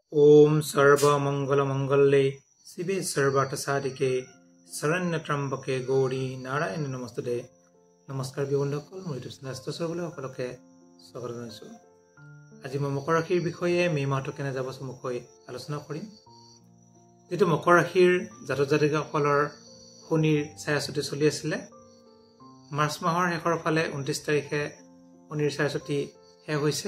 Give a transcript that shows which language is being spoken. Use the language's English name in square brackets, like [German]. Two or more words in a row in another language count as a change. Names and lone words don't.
[Sanskrit] ओम सर्वमंगलमंगले शिवे सर्वार्थसाधिके शरण्यत्रम्बके गौरी नारायण नमस्ते। [Assamese] নমস্কাৰ বন্ধুসকল, মই স্বাস্থ্যসেৱলৈ সকলোকে স্বাগত জনাইছো। আজি মই মকৰ ৰাশিৰ বিষয়ে মে মাহটো কেনে যাব চমুকৈ আলোচনা কৰিম। যেটো মকৰ ৰাশিৰ জাতক জাতিকাসকলৰ শনিৰ ছায়াছতি চলি আছিলে, মাৰ্চ মাহৰ শেষৰ ফালে 29 তাৰিখে শনিৰ ছায়াছতি শেষ হৈছে।